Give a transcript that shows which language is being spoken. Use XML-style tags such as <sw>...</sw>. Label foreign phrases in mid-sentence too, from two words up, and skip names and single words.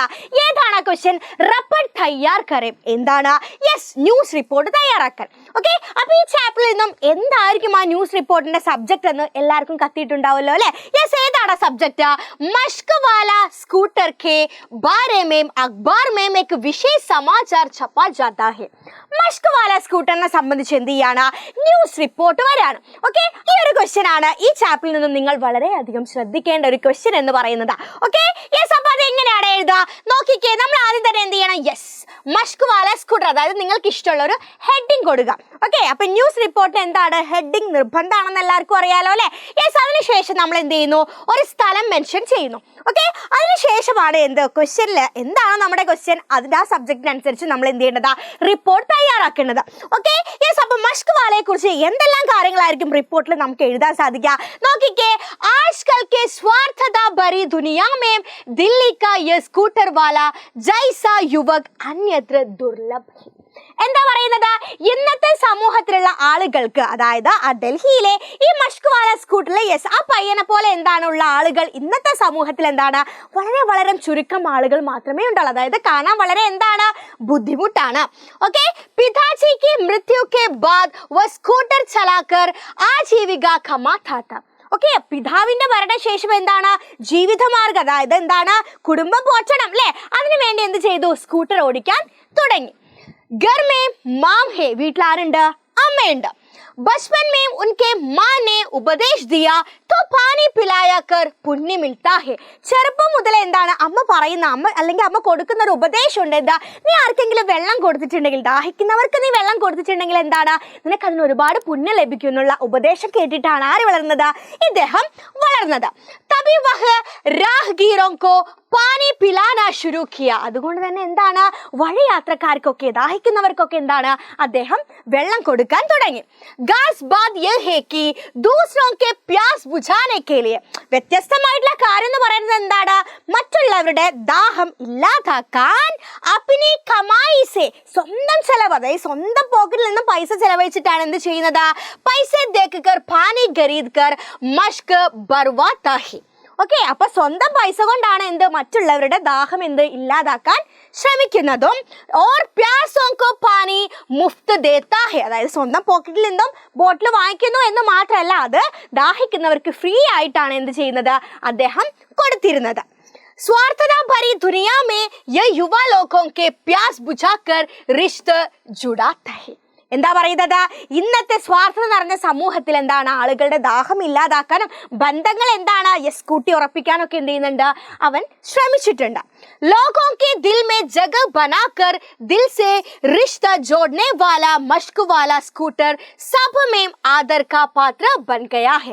<ml>ഏതാണ് ആ ക്വസ്റ്റ്യൻ?</ml> <hi>रिपोर्ट तैयार करें.</hi> <ml>എന്താണ്? യെസ്,</ml> <en>news report</en> <ml>തയ്യാറാക്കാൻ. ഓക്കെ, അപ്പോൾ ഈ ചാപ്റ്ററിൽ നിന്നും എന്തായിരിക്കും ആ</ml> <en>news reportinte</en> <ml>സബ്ജക്റ്റ് എന്ന് എല്ലാവർക്കും കത്തിയിട്ടുണ്ടാവുമല്ലോ അല്ലേ? യെസ്, ഏതാണ് സബ്ജക്റ്റ്?</ml> <hi>मश्क वाला स्कूटर के बारे में अख़बार में एक विशेष समाचार छपा जाता है.</hi> <ml>മഷ്ക് വാല സ്കൂട്ടറിനെ സംബന്ധിച്ച് എന്ത് ചെയ്യാണ്?</ml> <en>news report</en> <ml>വരാണ്. ഓക്കെ, ഈ ഒരു ക്വസ്റ്റ്യൻ ആണ് ഈ ചാപ്റ്ററിൽ നിന്നും നിങ്ങൾ വളരെയധികം ശ്രദ്ധിക്കേണ്ട ഒരു ക്വസ്റ്റ്യൻ എന്ന് പറയുന്നത്.</ml> <en>okay, yes,</en> <ml>അപ്പോൾ അത് എങ്ങനെയാണ് എഴുതുക നോക്കിക്കേ. നമ്മൾ ആദ്യം തന്നെ എന്ത് ചെയ്യണം? യെസ്, മഷ്ക് വാല സ്കൂട്ടർ, അതായത് നിങ്ങൾക്ക് ഇഷ്ടമുള്ള ഒരു ഹെഡിങ് കൊടുക്കുക. ഓക്കെ, അപ്പൊ</ml> <en>news report</en> <ml>എന്താണ്? ഹെഡിങ് നിർബന്ധമാണെന്ന് എല്ലാവർക്കും അറിയാലോ അല്ലെ? യെസ്, അതിനുശേഷം നമ്മൾ എന്ത് ചെയ്യുന്നു? ഒരു സ്ഥലം മെൻഷൻ ചെയ്യുന്നു. ഓക്കെ, അതിനുശേഷമാണ് എന്ത് ക്വസ്റ്റ്യനിൽ എന്താണ് നമ്മുടെ ക്വസ്റ്റ്യൻ, അതിന്റെ ആ സബ്ജക്റ്റിനനുസരിച്ച് നമ്മൾ എന്ത് ചെയ്യേണ്ടത്? റിപ്പോർട്ട് തയ്യാറാക്കേണ്ടത്.</ml> <en>okay, yes,</en> <ml>അപ്പൊ മഷ്ക് വാലയെ കുറിച്ച് എന്തെല്ലാം കാര്യങ്ങളായിരിക്കും റിപ്പോർട്ടിൽ നമുക്ക് എഴുതാൻ സാധിക്കുക നോക്കിക്കേ.</ml> <hi>ആജ്കൽ के स्वार्थता भरी दुनिया में दिल्ली का ये स्कूटर वाला जैसा युवक अन्यत्र दुर्लभ है.</hi> <ml>എന്താ പറയുന്നത്? ഇന്നത്തെ സമൂഹത്തിലുള്ള ആളുകൾക്ക്, അതായത് ആ ഡൽഹിയിലെ ഈ മഷ്ക് വാല സ്കൂട്ടറിലെ യെസ് ആ പയ്യനെ പോലെ എന്താണുള്ള ആളുകൾ ഇന്നത്തെ സമൂഹത്തിൽ എന്താണ്? വളരെ വളരെ ചുരുക്കം ആളുകൾ മാത്രമേ ഉണ്ടാവുള്ളൂ. അതായത് കാണാൻ വളരെ എന്താണ്? ബുദ്ധിമുട്ടാണ്. ഓക്കെ,</ml> <hi>പിതാജി की मृत्यु के बाद वह स्कूटर चलाकर आजीविका कमाता था.</hi> <ml>ഓക്കെ, പിതാവിന്റെ മരണശേഷം എന്താണ്? ജീവിതമാർഗം, അതായത് എന്താണ്? കുടുംബം പോറ്റണം അല്ലെ? അതിനുവേണ്ടി എന്ത് ചെയ്തു? സ്കൂട്ടർ ഓടിക്കാൻ തുടങ്ങി.</ml> <hi>घर में माम है,</hi> <ml>വീട്ടിൽ ആരുണ്ട്? അമ്മയുണ്ട്.</ml> <hi>बचपन में उनके माँ ने उपदेश दिया तो पानी पिलाया कर पुण्य मिलता है.</hi> <ml>ചെറുപ്പം മുതൽ എന്താണ് അമ്മ പറയുന്ന, അമ്മ അല്ലെങ്കിൽ അമ്മ കൊടുക്കുന്ന ഒരു ഉപദേശം ഉണ്ട്. എന്താ? നീ ആർക്കെങ്കിലും വെള്ളം കൊടുത്തിട്ടുണ്ടെങ്കിൽ, ദാഹിക്കുന്നവർക്ക് നീ വെള്ളം കൊടുത്തിട്ടുണ്ടെങ്കിൽ എന്താണ്? നിനക്ക് അതിന് ഒരുപാട് പുണ്യം ലഭിക്കും എന്നുള്ള ഉപദേശം കേട്ടിട്ടാണ് ആര് വളർന്നത്? ഇദ്ദേഹം വളർന്നത്.</ml> <hi>तभी वह राहगीरों को पानी पिलाना शुरू किया.</hi> <ml>അതുകൊണ്ട് തന്നെ എന്താണ്? വഴിയാത്രക്കാർക്കൊക്കെ, ദാഹിക്കുന്നവർക്കൊക്കെ എന്താണ്? അദ്ദേഹം വെള്ളം കൊടുക്കാൻ തുടങ്ങി.</ml> <hi>ख़ास बात यह है कि दूसरों के प्यास बुझाने के लिए.</hi> <ml>വ്യത്യസ്തമായിട്ടുള്ള കാര്യം എന്ന് പറയുന്നത് എന്താണ്? മറ്റുള്ളവരുടെ ദാഹം ഇല്ലാതാക്കാൻ</ml> <hi>अपनी कमाई से,</hi> <ml>സ്വന്തം ചെലവ്, അതായത് സ്വന്തം പോക്കറ്റിൽ നിന്ന് പൈസ ചെലവഴിച്ചിട്ടാണ് എന്ത് ചെയ്യുന്നത്?</ml> <hi>पैसे दे कर पानी ख़रीद कर मश्क भरवाता है.</hi> <ml>ഓക്കെ, അപ്പൊ സ്വന്തം പൈസ കൊണ്ടാണ് എന്ത്? മറ്റുള്ളവരുടെ ദാഹം എന്ത് ഇല്ലാതാക്കാൻ ശ്രമിക്കുന്നതും.</ml> <hi>और प्यासों को पानी मुफ़्त देता है,</hi> <ml>അതായത് സ്വന്തം പോക്കറ്റിൽ നിന്നും ബോട്ടിൽ വാങ്ങിക്കുന്നു എന്ന് മാത്രമല്ല, അത് ദാഹിക്കുന്നവർക്ക് ഫ്രീ ആയിട്ടാണ് എന്ത് ചെയ്യുന്നത്? അദ്ദേഹം കൊടുത്തിരുന്നത്.</ml> <hi>स्वार्थता भरी दुनिया में ये युवा लोगों के प्यास बुझाकर रिश्ते जुड़ाता है.</hi> <ml>എന്താ പറയുന്നത്? ഇന്നത്തെ സ്വാർത്ഥത നിറഞ്ഞ സമൂഹത്തിൽ എന്താണ്? ആളുകളുടെ ദാഹം ഇല്ലാതാക്കാനും ബന്ധങ്ങൾ എന്താണ്? യെസ്, കൂട്ടി ഉറപ്പിക്കാനൊക്കെ എന്ത് ചെയ്യുന്നുണ്ട്? അവൻ ശ്രമിച്ചിട്ടുണ്ട്.</ml> <hi>ലോഗോं के दिल में जगह बनाकर दिल से रिश्ता जोड़ने वाला मश्क वाला स्कूटर सब में आदर का पात्र बन गया है.</hi>